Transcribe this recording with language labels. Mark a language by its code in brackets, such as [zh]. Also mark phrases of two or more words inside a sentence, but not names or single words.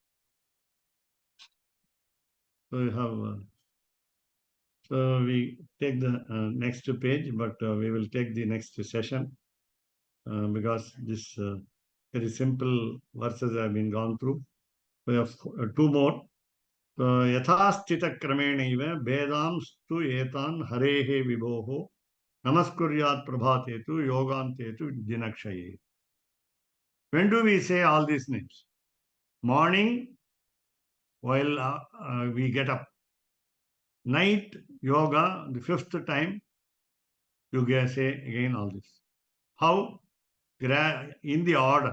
[en] So you have, so we take the next page, but we will take the next session because this very simple verses have been gone through. We have two more. [sa] Yathasthita kramenaiva bedam stu etan harehe vibhoho namaskuryat prabhatetu yogantetu dinakshaye. [en] When do we say all these names? Morning, while we get up. Night yoga, the fifth time, you say again all this. How? In the order.